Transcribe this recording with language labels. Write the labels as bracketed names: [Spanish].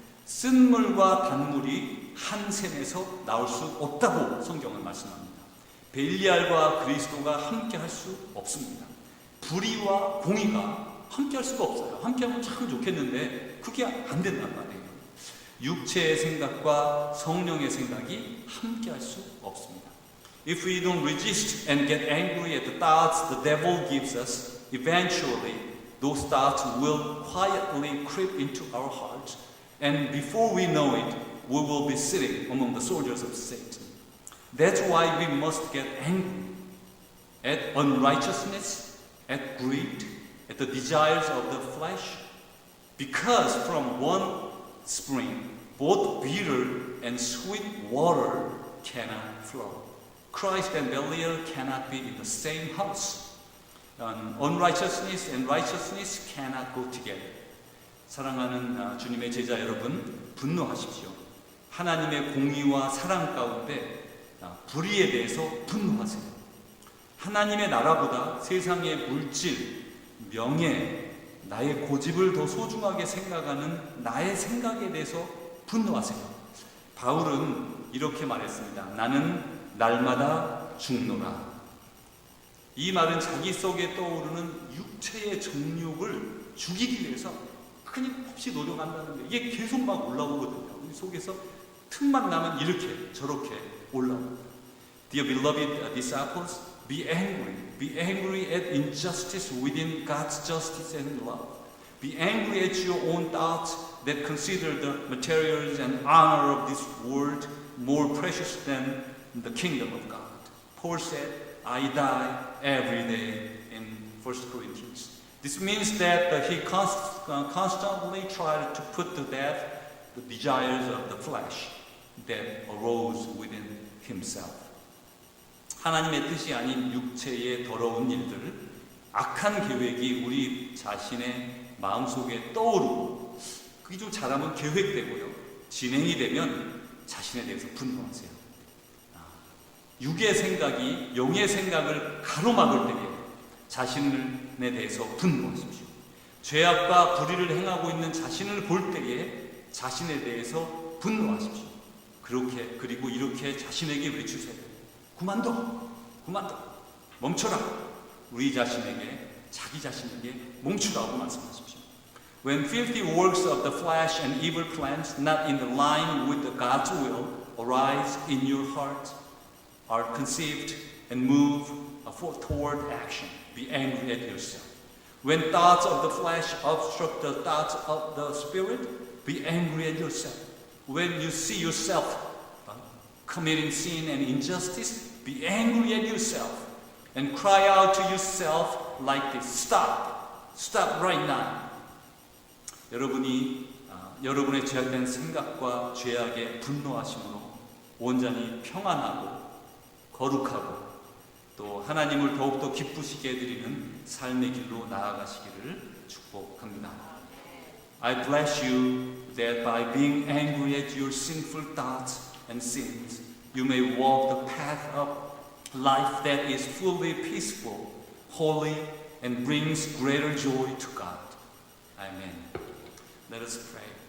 [Korean] 쓴물과 단물이 한 샘에서 나올 수 없다고 성경은 말씀합니다. 벨리알과 그리스도가 함께 할 수 없습니다. 불의와 공의가 함께 할 수가 없어요. 함께 하면 참 좋겠는데 그게 안 된단 말이에요. 육체의 생각과 성령의 생각이 함께 할 수 없습니다. [English] If we don't resist and get angry at the thoughts the devil gives us, eventually those thoughts will quietly creep into our hearts, and before we know it, we will be sitting among the soldiers of Satan. That's why we must get angry at unrighteousness, at greed, at the desires of the flesh, because from one spring, both bitter and sweet water cannot flow. Christ and Belial cannot be in the same house. Unrighteousness and righteousness cannot go together. [Korean] 사랑하는 주님의 제자 여러분, 분노하십시오. 하나님의 공의와 사랑 가운데 불의에 대해서 분노하세요. 하나님의 나라보다 세상의 물질, 명예, 나의 고집을 더 소중하게 생각하는 나의 생각에 대해서 분노하세요. 바울은 이렇게 말했습니다. 나는 날마다 죽노라. 이 말은 자기 속에 떠오르는 육체의 정욕을 죽이기 위해서 끊임없이 노력한다는 게 이게 계속 막 올라오거든요. 우리 속에서 틈만 나면 이렇게 저렇게 올라옵니다. [English] Dear beloved disciples, be angry. Be angry at injustice within God's justice and love. Be angry at your own thoughts that consider the materials and honor of this world more precious than the kingdom of God. Paul said, I die every day in 1 Corinthians. This means that he constantly tried to put to death the desires of the flesh that arose within himself. [Korean] 하나님의 뜻이 아닌 육체의 더러운 일들, 악한 계획이 우리 자신의 마음속에 떠오르고 그게 좀 잘하면 계획되고요. 진행이 되면 자신에 대해서 분노하세요. 육의 생각이 영의 생각을 가로막을 때에 자신에 대해서 분노하십시오. 죄악과 불의를 행하고 있는 자신을 볼 때에 자신에 대해서 분노하십시오. 그리고 이렇게 자신에게 외치세요. 그만둬. 멈춰라. 우리 자신에게, 자기 자신에게 멈추라고 말씀하십시오. [English] When filthy works of the flesh and evil plans not in the line with the God's will arise in your heart, are conceived and move toward action, be angry at yourself. When thoughts of the flesh obstruct the thoughts of the spirit, be angry at yourself. When you see yourself committing sin and injustice, be angry at yourself and cry out to yourself like this. Stop right now. [Korean] 여러분의 죄악된 생각과 죄악에 분노하심으로 온전히 평안하고 거룩하고 또 하나님을 더욱더 기쁘시게 해드리는 삶의 길로 나아가시기를 축복합니다. [English] I bless you that by being angry at your sinful thoughts and sins, you may walk the path of life that is fully peaceful, holy, and brings greater joy to God. Amen. Let us pray.